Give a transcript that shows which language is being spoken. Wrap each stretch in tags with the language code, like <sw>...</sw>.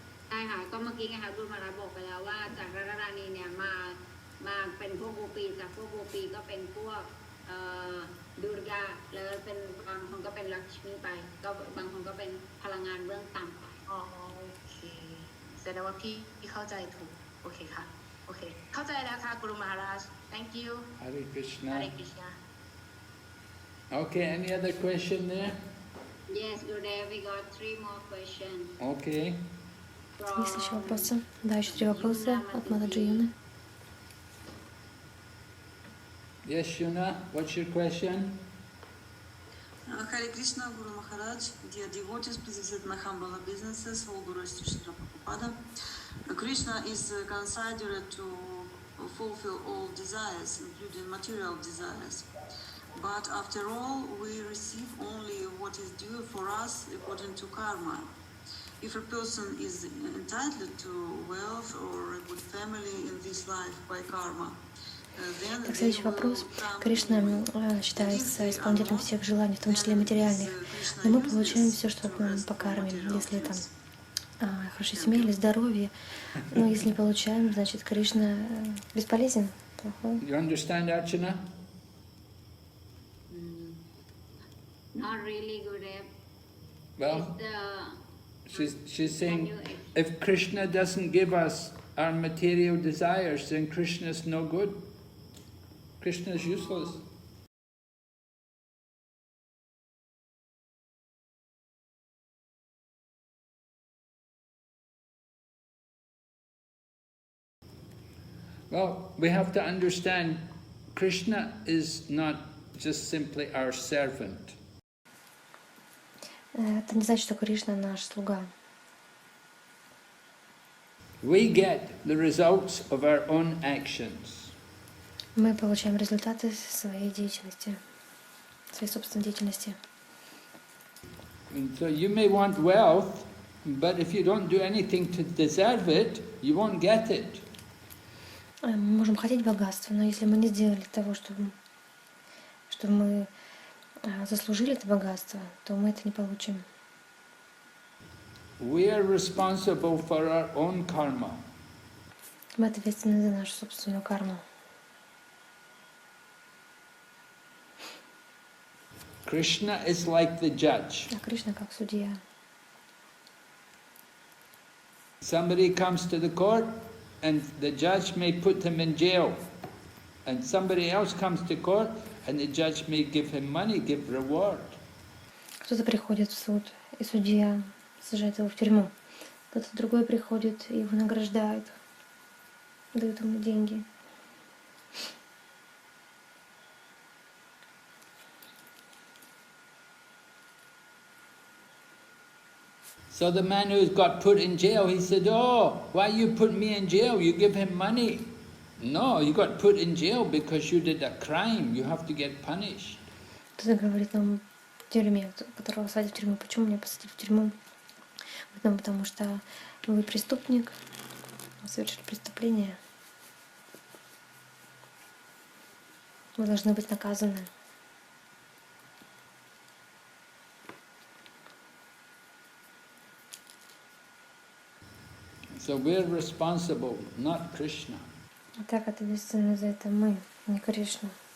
<th>ใช่ค่ะก็เมื่อกี้ไงคะคุณมาราบอกไปแล้วว่าจากรารานีเนี่ยมาเป็นพวกโกปีจากพวกโกปีก็เป็นพวกดูรกาแล้วเป็นบางคนก็เป็นลักษมีไปก็บางคนก็เป็นพลังงานเบื้องต่ำไป อ๋อโอเคแสดงว่าพี่เข้าใจถูกโอเคค่ะโอเคเข้าใจแล้วค่ะ Guru Maharaj</th> <en>thank you Hare Krishna. Hare Krishna Okay, any other question there? Yes, Gurudev, we got 3 more questions. Okay.</en> <ru>Есть еще вопросы? Да, еще 3 вопроса от Махараджа Юны.</ru> <en>Yes, Shuna, what's your question? Hare Krishna, Guru Maharaj, dear devotees, please visit my humble obeisances, all Guru Srila Prabhupada. Krishna is considered to fulfill all desires, including material desires. But after all, we receive only what is due for us according to karma. If a person is entitled to wealth or a good family in this life by karma,</en> <ru>Так, следующий вопрос. Кришна считается исполнителем всех желаний, в том числе материальных. Но мы получаем все, что нам по карме, если это хорошая семья или здоровье. Но если не получаем, значит Кришна бесполезен, плохой.</ru> <en>You understand, Archana? Not really, Gurudev. Well, she's saying if Krishna doesn't give us our material desires, then Krishna is no good. Krishna is useless. Well, we have to understand Krishna is not just simply our servant.</en> <ru>Это не значит, что Кришна наш слуга.</ru> <en>We get the results of our own actions.</en> <ru>Мы получаем результаты своей деятельности, своей собственной деятельности.</ru> <en>And so you may want wealth, but if you don't do anything to deserve it, you won't get it.</en> <ru>Мы можем хотеть богатства, но если мы не сделали того, чтобы мы заслужили это богатство, то мы это не получим.</ru> <en>We are responsible for our own karma.</en> <ru>Мы ответственны за нашу собственную карму.</ru> <en>Krishna is like the judge.</en> <ru>А Кришна как судья.</ru> <en>Somebody comes to the court and the judge may put him in jail. And somebody else comes to court and the judge may give him money, give reward.</en> <ru>Кто-то приходит в суд, и судья сажает его в тюрьму. Кто-то другой приходит и его награждает, дают ему деньги.</ru> <en>So the man who got put in jail, he said, "Oh, why you put me in jail? You give him money." No, you got put in jail because you did a crime. You have to get punished.</en> <ru>Кто-то говорит нам в тюрьме, которого садят в тюрьму. Почему меня посадили в тюрьму? Потому что вы преступник, вы совершили преступление. Вы должны быть наказаны.</ru> <en>So we're responsible, not Krishna.</en> <ru>А так ответственны за это мы, не Кришна.</ru>